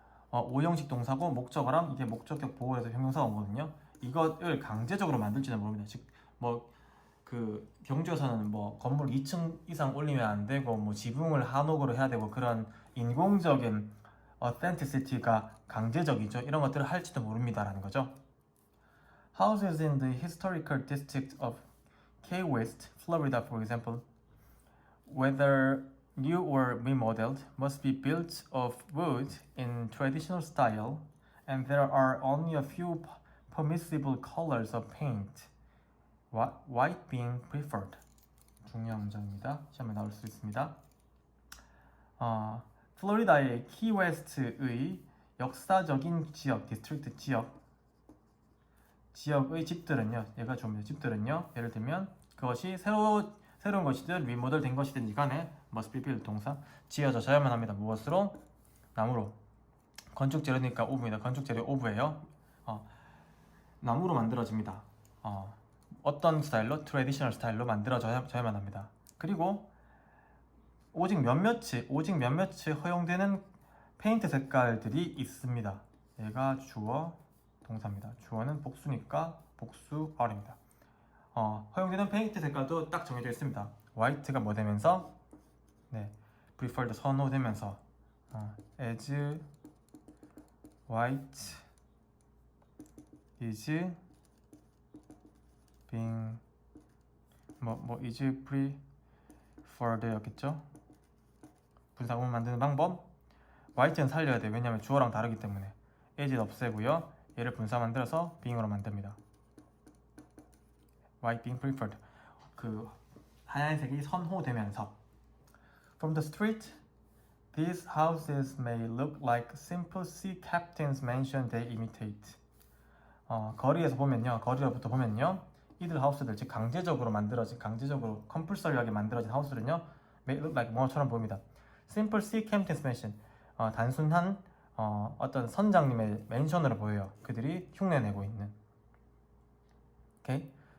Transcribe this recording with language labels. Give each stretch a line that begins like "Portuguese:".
Korean: 오형식 동사고 목적어랑 이게 목적격 보호에서 형용사가 오거든요. 이것을 강제적으로 만들지는 모릅니다. 즉, 그 경주에서는 건물 2층 이상 올리면 안 되고 지붕을 한옥으로 해야 되고 그런 인공적인 authenticity가 강제적이죠. 이런 것들을 할지도 모릅니다라는 거죠.
English: Houses in the historical district of Key West, Florida, for example, whether new or remodeled, must be built of wood in traditional style, and there are only a few permissible colors of paint, white being preferred.
Korean: 중요한 문장입니다. 시험에 나올 수 있습니다. 플로리다의 키웨스트의 역사적인 지역, 디스트릭트 지역의 집들은요, 얘가 좀 집들은요, 예를 들면 그것이 새로운 것이든 리모델 된 것이든 간에 must be built 동사 지어져야만 합니다. 무엇으로? 나무로. 건축재료니까 오브입니다. 건축재료 오브예요. 나무로 만들어집니다. 어떤 스타일로? 트래디셔널 스타일로 만들어져야만 합니다. 그리고 오직 몇몇이 허용되는 페인트 색깔들이 있습니다. 얘가 주어, 동사입니다. 주어는 복수니까 복수 R입니다. 허용되는 페인트 색깔도 딱 정해져 있습니다. 화이트가 뭐 되면서? 네, preferred 선호되면서
English: as white is being is preferred
Korean: 였겠죠? 분사구문 만드는 방법, white는 살려야 돼요. 왜냐하면 주어랑 다르기 때문에. as는 없애고요, 얘를 분사 만들어서 being으로 만듭니다.
English: white being preferred,
Korean: 그 하얀색이 선호되면서.
English: From the street, these houses may look like simple sea captain's mansion they imitate.
Korean: 거리로부터 보면요, 이들 하우스들, 즉 강제적으로 컴플서리하게 만들어진 하우스는요, may look like 뭐처럼 보입니다. Simple sea captain's mansion, 단순한 어떤 선장님의 맨션으로 보여요. 그들이 흉내내고 있는. 오케이?